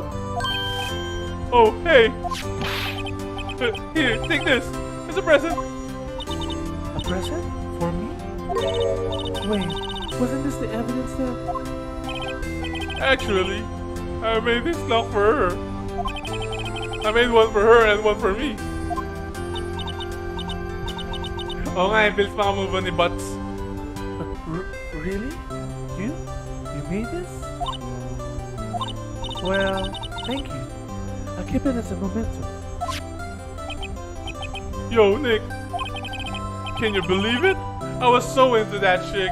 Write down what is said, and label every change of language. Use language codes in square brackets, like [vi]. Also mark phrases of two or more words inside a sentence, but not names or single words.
[en] Oh, hey. Here, take this. It's a present. A present? For me? Wait, wasn't this the evidence then? Actually, I made this lock for her. I made one for her and one for me. [tl] Oo nga, Bills makamove on ni Butts. [en] Really? You? You made this? Well, thank you. I'll keep it as a memento. Yo, Nick. Can you believe it? I was so into that chick.